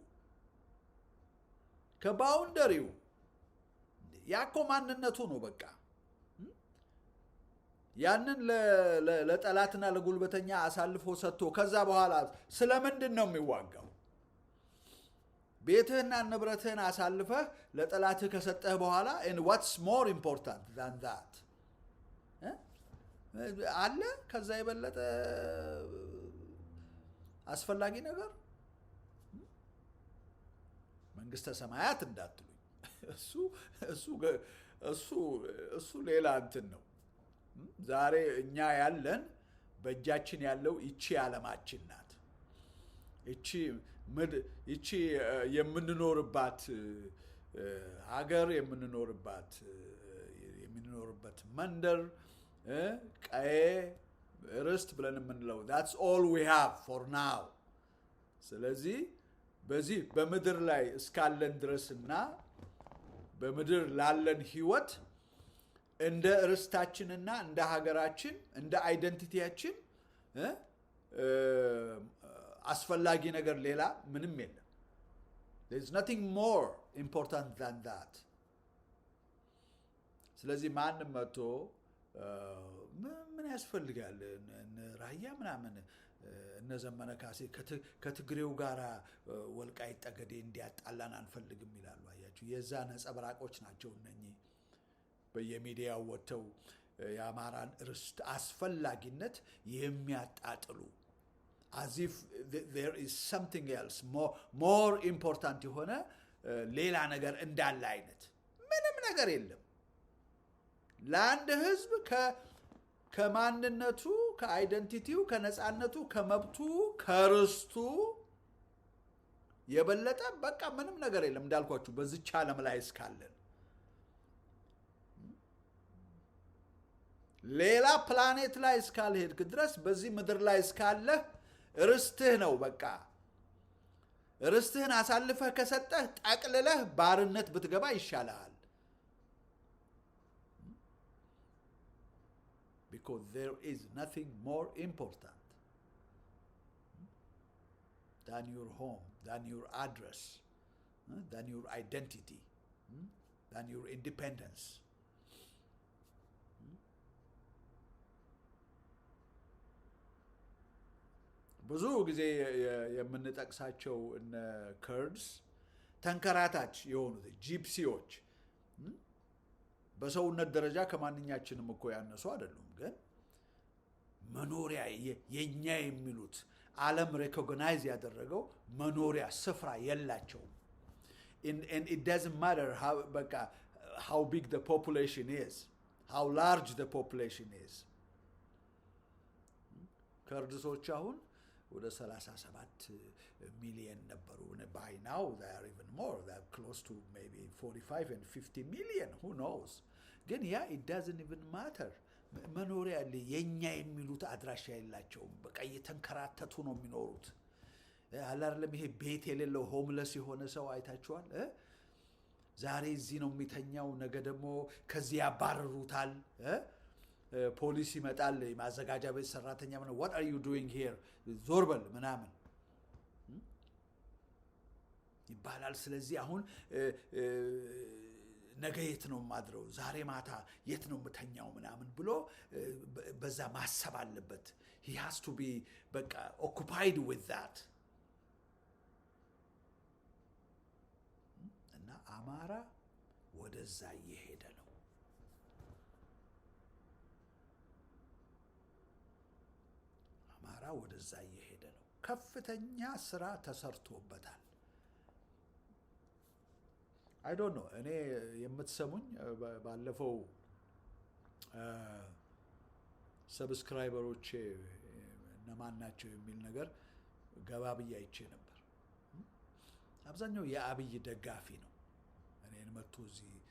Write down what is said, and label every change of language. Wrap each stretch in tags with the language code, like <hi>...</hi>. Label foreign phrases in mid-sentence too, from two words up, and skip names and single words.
<am>ከባውንደሪው ያኮ ማንነቱ ነው በቃ ያንን ለጠላትና ለጉልበተኛ አሳልፎ ሰጥቶ ከዛ በኋላ ስለምንድን ነው የሚዋጋው? ቤትህና ንብረትህን አሳልፈህ ለጠላትህ ከሰጠህ በኋላ</am> <en>and what's more important than that</en> <am>አለ ከዛ የበለጠ አስፈላጊ ነገር መንግስተ ሰማያት እንዳትሉኝ እሱ ሌላ እንትን ነው። ዛሬ እኛ ያለን በእጃችን ያለው ይቺ ዓለማችን ናት። ይቺ የምንኖርባት ሀገር የምንኖርበት መንደር ቀዬ ርስት ብለን የምንለው</am> <en>that's all we have for now።</en> <am>ስለዚህ በዚህ በምድር ላይ እስካለን ድረስና በምድር ላለን ህይወት እንደ ርስታችንና እንደ ሀገራችን እንደ አይደንቲቲያችን አስፈላጊ ነገር ሌላ ምንም የለም።</am> <en>there is nothing more important than that።</en> <am>ስለዚህ ማንም መጥቶ ምን ያስፈልጋል ራያ ምናምን እነ ዘመነ ካሴ ከትግሬው ጋር ወልቃይት ጠገዴ እንዲያጣላን አንፈልግም ይላሉ። አያችሁ የዛ ነጸብራቆች ናቸው እነኚህ በየሚዲያው ወጥተው የአማራን ርስት አስፈላጊነት የሚያጣጥሉ</am> <en>as if there is something else more important</en> <am>የሆነ ሌላ ነገር እንዳለ አይነት ምንም ነገር የለም። ለአንድ ህዝብ ከማንነቱ ከአይደንቲቲው ከነጻነቱ ከመብቱ ከርስቱ የበለጠ በቃ ምንም ነገር የለም። እንዳልኳችሁ በዚች ዓለም ላይ እስካለን ሌላ ፕላኔት ላይ እስካልሄድክ ድረስ በዚህ ምድር ላይ እስካለህ ርስትህ ነው በቃ። ርስትህን አሳልፈህ ከሰጠህ ጠቅልለህ ባርነት ብትገባ ይሻልሃል።</am> <en>Because there is nothing more important than your home, than your address, than your identity, than your independence.</en> <am>ብዙ ጊዜ የምንጠቅሳቸው እነ ከርድስ ተንከራታች የሆኑት ጂፕሲዎች በሰውነት ደረጃ ከማንኛችንም እኮ ያነሱ አይደሉም። ግን መኖሪያ የኛ የሚሉት ዓለም ሬኮግናይዝ ያደረገው መኖሪያ ስፍራ የላቸውም።</am> <en>and it doesn't matter how big the population is,</en> <am>how large the population is. ከርድሶች አሁን ወደ 37 ሚሊዮን ነበሩ።</am> <en>by now they are even more, they are close to maybe 45 and 50 million, who knows.</en> <am>ግን ያ</am> <en>it doesn't even matter።</en> <am>መኖሪያ የኛ የሚሉት አድራሻ የላቸውም። በቃ እየተንከራተቱ ነው የሚኖሩት። አላርለም ይሄ ቤት የሌለው ሆምለስ የሆነ ሰው አይታችኋል? ዛሬ እዚህ ነው የሚተኛው፣ ነገ ደግሞ ከዚህ ያባረሩታል። ፖሊስ ይመጣል፣ ማዘጋጃ ቤት ሰራተኛ ምን</am> <en>what are you doing here</en> <am>ዞር በል ምናምን ይባላል። ስለዚህ አሁን ነገ የት ነው ማድረው፣ ዛሬ ማታ የት ነው ምተኛው ምናምን ብሎ በዛ ማሰብ አለበት።</am> <en>he has to be</en> <am>በቃ</am> <en>occupied with that።</en> <am>እና አማራ ወደዛ እየሄደ ነው። አማራ ወደዛ እየሄደ ነው። ከፍተኛ ስራ ተሰርቶበታል።</am> <en>I don't know</en> <am>እኔ የምትሰሙኝ ባለፈው ሰብስክራይበሮቼ እነማን ናቸው የሚል ነገር ገባ ብዬ አይቼ ነበር። አብዛኛው የአብይ ደጋፊ ነው እኔን መጥቶ እዚህ</am>